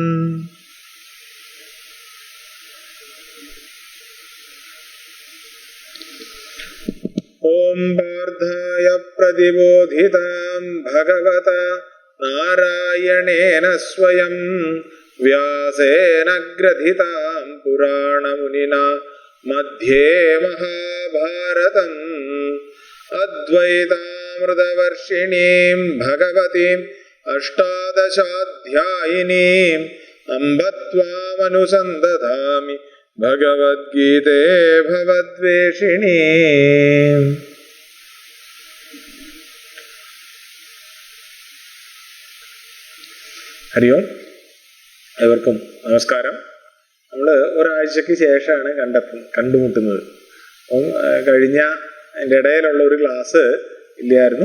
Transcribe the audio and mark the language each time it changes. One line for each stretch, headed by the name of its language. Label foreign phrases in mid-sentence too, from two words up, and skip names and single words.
Sanskrit: ओम पार्थाय प्रतिबोधितां भगवता नारायणेन स्वयं व्यासेन ग्रथितां पुराणमुनिना मध्ये महाभारतम् अद्वैतामृतवर्षिणीं भगवतीम् अष्टादशाध्यायिनीम् अम्ब त्वामनुसन्दधामि भगवद्गीते भवद्वेषिणी।
Malayalam: ഹരി ഓം. ഏവർക്കും നമസ്കാരം. നമ്മൾ ഒരാഴ്ചക്ക് ശേഷമാണ് കണ്ടുമുട്ടുന്നത്. അപ്പം കഴിഞ്ഞ അതിൻ്റെ ഇടയിലുള്ള ഒരു ക്ലാസ് ഇല്ലായിരുന്നു.